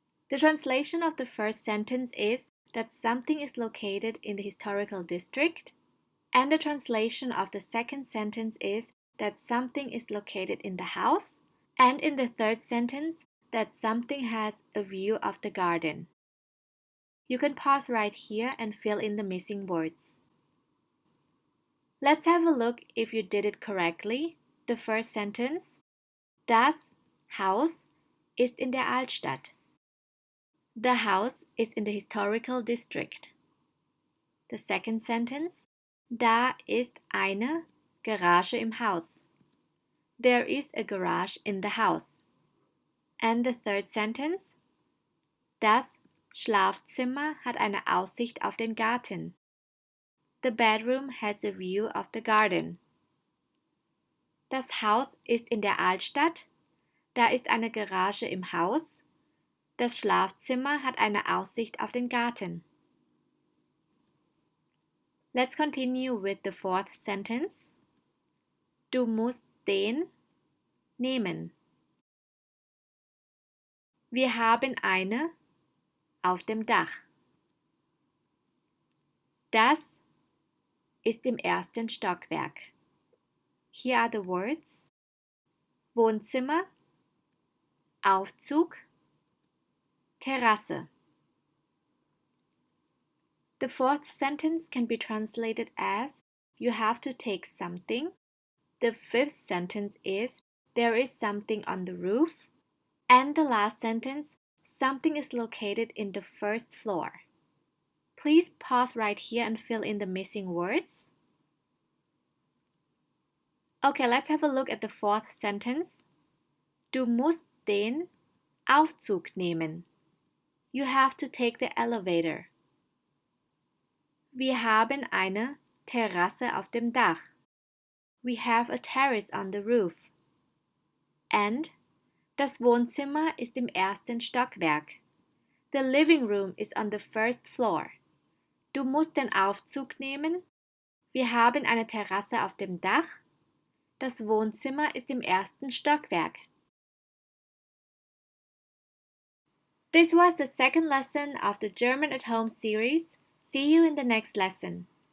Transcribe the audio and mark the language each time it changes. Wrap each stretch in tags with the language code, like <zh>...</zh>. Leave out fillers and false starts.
<en>The translation of the first sentence is that something is located in the historical district, and the translation of the second sentence is that something is located in the house, and in the third sentence, that something has a view of the garden. You can pause right here and fill in the missing words. Let's have a look if you did it correctly. The first sentence.</en> <de>Das Haus ist in der Altstadt.</de> <en>The house is in the historical district. The second sentence.</en> <de>Da ist eine Garage im Haus.</de> <en>There is a garage in the house. And the third sentence.</en> <de>Das Schlafzimmer hat eine Aussicht auf den Garten.</de> <en>The bedroom has a view of the garden.</en> <de>Das Haus ist in der Altstadt. Da ist eine Garage im Haus. Das Schlafzimmer hat eine Aussicht auf den Garten.</de> <en>Let's continue with the fourth sentence.</en> <de>Du musst den nehmen. Wir haben eine auf dem Dach. Das ist im 1. Stockwerk.</de> <en>Here are the words Wohnzimmer, Aufzug, Terrasse. The fourth sentence can be translated as you have to take something. The fifth sentence is there is something on the roof. And the last sentence, something is located in the 1st floor. Please pause right here and fill in the missing words. Okay, let's have a look at the fourth sentence.</en> <de>Du musst den Aufzug nehmen.</de> <en>You have to take the elevator.</en> <de>Wir haben eine Terrasse auf dem Dach.</de> <en>We have a terrace on the roof.</en> <de>And das Wohnzimmer ist im ersten Stockwerk.</de> <en>The living room is on the first floor.</en> <de>Du musst den Aufzug nehmen. Wir haben eine Terrasse auf dem Dach. Das Wohnzimmer ist im ersten Stockwerk.</de> <en>This was the second lesson of the German at Home series. See you in the next lesson.</en>